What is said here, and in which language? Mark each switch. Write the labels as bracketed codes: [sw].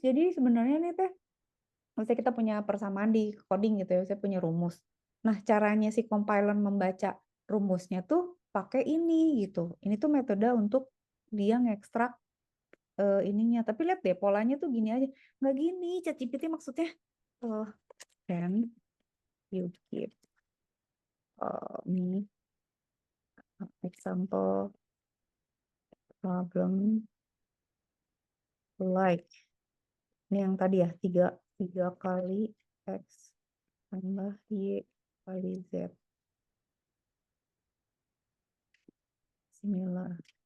[id] Jadi sebenarnya nih teh, misalnya kita punya persamaan di coding gitu ya, saya punya rumus. Nah, caranya si compiler membaca rumusnya tuh pakai ini gitu. Ini tuh metode untuk dia ngekstrak ininya. Tapi lihat deh, polanya tuh gini aja. Nggak gini, ChatGPT maksudnya. [en] Uh, can you give me example problem like. [id] Ini yang tadi ya, tiga kali X tambah Y kali Z. [en] Similar.